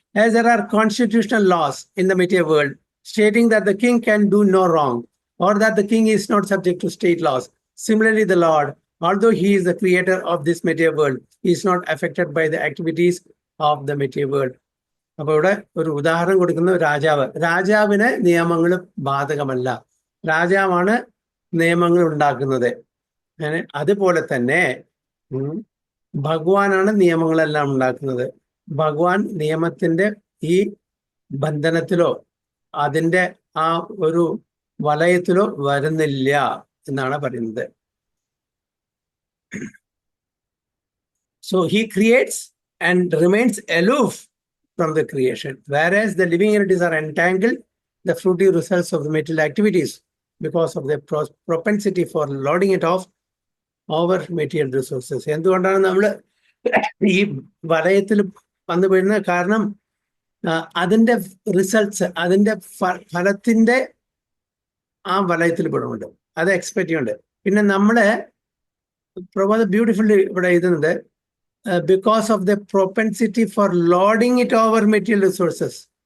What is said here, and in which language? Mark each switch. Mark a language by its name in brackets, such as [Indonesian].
[English] As there are constitutional laws in the material world stating that the king can do no wrong, or that the king is not subject to state laws, similarly the Lord, although he is the creator of this material world, is not affected by the activities of the material world. [Malayalam] അപ്പൊ ഇവിടെ ഒരു ഉദാഹരണം കൊടുക്കുന്ന രാജാവിന് നിയമങ്ങൾ ബാധകമല്ല, രാജാവാണ് നിയമങ്ങൾ ഉണ്ടാക്കുന്നത്. അതുപോലെ തന്നെ ഭഗവാനാണ് നിയമങ്ങളെല്ലാം ഉണ്ടാക്കുന്നത്. ഭഗവാൻ നിയമത്തിന്റെ ഈ ബന്ധനത്തിലോ അതിന്റെ ആ ഒരു വലയത്തിലോ വരുന്നില്ല എന്നാണ് പറയുന്നത്. [English] So he creates and remains aloof from the creation, whereas the living entities are entangled the fruitive results of the material activities because of their propensity for lording it off over material resources. [Malayalam] എന്തുകൊണ്ടാണ് നമ്മൾ ഈ വലയത്തിൽ വന്നു വീഴുന്ന കാരണം? അതിന്റെ results, അതിന്റെ ഫലത്തിന്റെ ആ വലയത്തിൽ പെടുന്നുണ്ട്, അത് എക്സ്പെക്ട് ചെയ്യുന്നുണ്ട്. പിന്നെ നമ്മള് പ്രഭാത ബ്യൂട്ടിഫുള്ളി ഇവിടെ എഴുതുന്നത് [English] Because of the propensity for loading it over material resources.